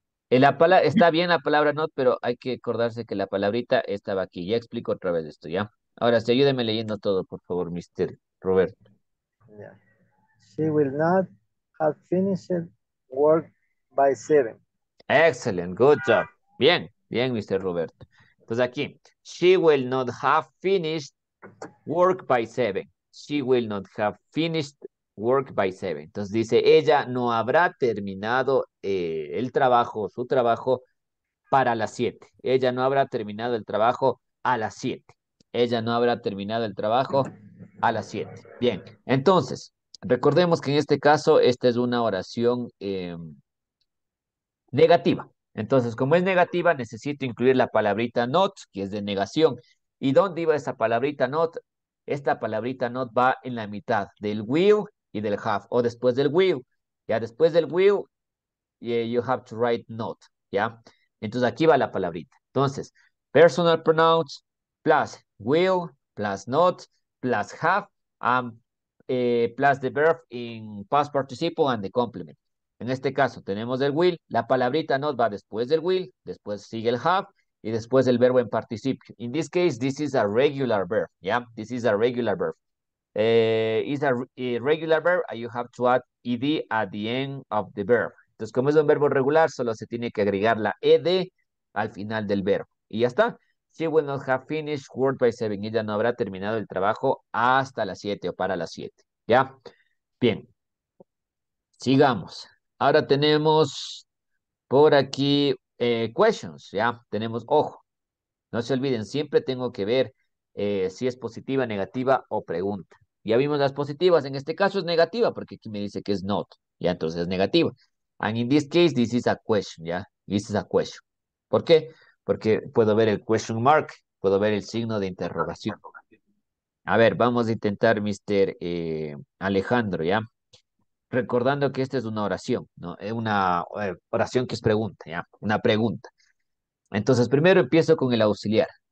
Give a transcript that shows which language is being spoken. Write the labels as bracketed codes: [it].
[es] Está bien la palabra not, pero hay que acordarse que la palabrita estaba aquí. Ya explico otra vez esto, ¿ya? Ahora sí, ayúdeme leyendo todo, por favor, Mr. Robert. yeah. [en] She will not have finished work by 7. Excellent, good job. [es] Bien, bien, [en] Mr. Roberto. [es] Entonces aquí, [en] she will not have finished work by 7. She will not have finished work by 7. [es] Entonces dice, ella no habrá terminado el trabajo, su trabajo para las 7. Ella no habrá terminado el trabajo a las 7. Ella no habrá terminado el trabajo a las 7. Bien, entonces, recordemos que en este caso, esta es una oración negativa. Entonces, como es negativa, necesito incluir la palabrita not, que es de negación. ¿Y dónde iba esa palabrita not? Esta palabrita not va en la mitad del will y del have, o después del will. Ya después del will, [en] you have to write not, ¿ya? [es] Entonces aquí va la palabrita. [en] Entonces, personal pronouns plus will plus not plus have plus the verb in past participle and the complement. [es] En este caso tenemos el will, la palabrita not va después del will, después sigue el have y después el verbo en participio. [en] In this case, this is a regular verb, ¿ya? This is a regular verb. Is a irregular verb, and you have to add ed at the end of the verb. [es] Entonces, como es un verbo regular, solo se tiene que agregar la ed al final del verbo. Y ya está. She will not have finished work by 7. Ella no habrá terminado el trabajo hasta las 7 o para las 7. ¿Ya? Bien. Sigamos. Ahora tenemos por aquí questions. ¿Ya? Tenemos, ojo. No se olviden, siempre tengo que ver si es positiva, negativa o pregunta. Ya vimos las positivas, en este caso es negativa, porque aquí me dice que es not, ya entonces es negativa. [en] And in this case, this is a question, ya, this is a question. [es] ¿Por qué? Porque puedo ver el question mark, puedo ver el signo de interrogación. A ver, vamos a intentar, Mr. Alejandro, ¿ya? Recordando que esta es una oración, ¿no? Es una oración que es pregunta, ¿ya? Una pregunta. Entonces, primero empiezo con el auxiliar.